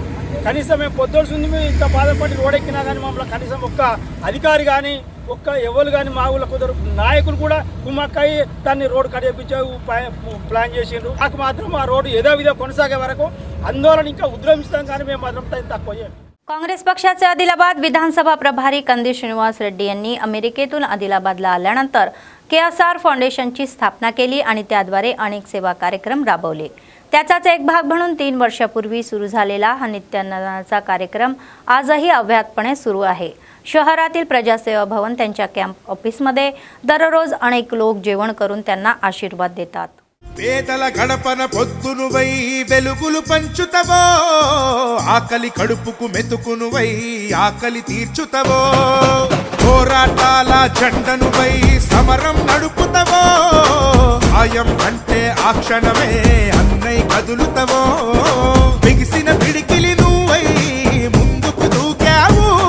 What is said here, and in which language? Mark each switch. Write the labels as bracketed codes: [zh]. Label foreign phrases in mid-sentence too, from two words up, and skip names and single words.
[te] కనీసం మేము పొద్దుడుంది మేము ఇంత బాధపడి రోడ్ ఎక్కినా కానీ మమ్మల్ని కనీసం ఒక్క అధికారి కానీ ఎవరు కానీ మా ఊళ్ళో కుదరు నాయకులు కూడా కుమ్మక్కయ్యి దాన్ని రోడ్డు కట్ చేయించే ప్లాన్ చేసిండ్రు. మాకు మాత్రం ఆ రోడ్డు ఏదో విధంగా కొనసాగే వరకు ఆందోళన ఇంకా ఉద్రమిస్తాం కానీ మేము మాత్రం తక్కువ చేయం. [mr] काँग्रेस पक्षाचे आदिलाबाद विधानसभा प्रभारी कंदी श्रीनिवास रेड्डी यांनी अमेरिकेतून आदिलाबादला आल्यानंतर KSR फाउंडेशनची स्थापना केली आणि त्याद्वारे अनेक सेवा कार्यक्रम राबवले. त्याचाच एक भाग म्हणून 3 वर्षापूर्वी सुरू झालेला हा नित्यान्नाचा कार्यक्रम आजही अव्याहतपणे सुरू आहे. शहरातील प्रजासेवा भवन त्यांच्या कॅम्प ऑफिसमध्ये दररोज अनेक लोक जेवण करून त्यांना आशीर्वाद देतात. [te] పేదల గడపన పొద్దునువై వెలుగులు పంచుతవో, ఆకలి కడుపుకు మెతుకునువై ఆకలి తీర్చుతవో, పోరాటాల జెండనువై సమరం నడుపుతవో, సాయం అంటే ఆ క్షణమే అన్నై కదులుతవో, బిగిసిన పిడికిలి నువ్వై ముందుకు దూకావు,